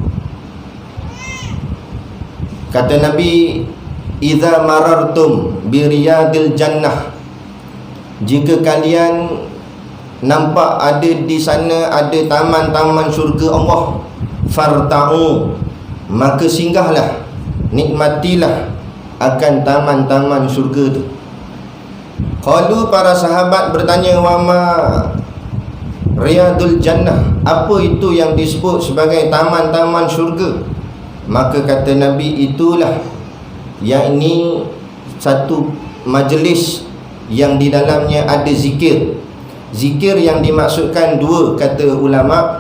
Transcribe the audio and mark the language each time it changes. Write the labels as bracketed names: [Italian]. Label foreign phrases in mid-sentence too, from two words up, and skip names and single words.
[Malay] Kata Nabi, [Arabic] إذا مررتم برياض الجنة, [Malay] jika kalian nampak ada di sana ada taman-taman syurga Allah, farta'u, maka singgahlah, nikmatilah akan taman-taman syurga tu. Qalu, para sahabat bertanya, [Arabic] وما رياض الجنة, [Malay] apa itu yang disebut sebagai taman-taman syurga? Maka kata Nabi, itulah, yakni satu majlis yang di dalamnya ada zikir. Zikir yang dimaksudkan dua, kata ulama.